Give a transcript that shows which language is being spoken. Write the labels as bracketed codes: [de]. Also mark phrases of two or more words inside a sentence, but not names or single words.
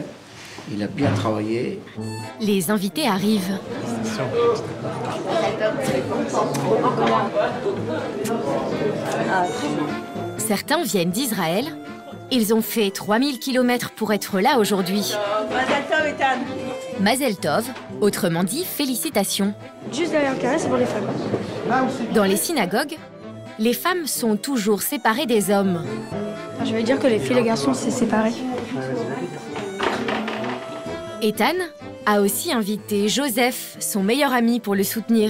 [fr] Il a bien travaillé. Les invités arrivent. Certains viennent d'Israël. Ils ont fait 3000 km pour être là aujourd'hui. [he] מזל טוב, Ethan. מזל טוב, [fr] autrement dit félicitations. Juste derrière le carré, c'est pour les femmes. Dans les synagogues, les femmes sont toujours séparées des hommes. Je veux dire que les filles et les garçons, c'est séparé. Ethan a aussi invité Joseph, son meilleur ami, pour le soutenir.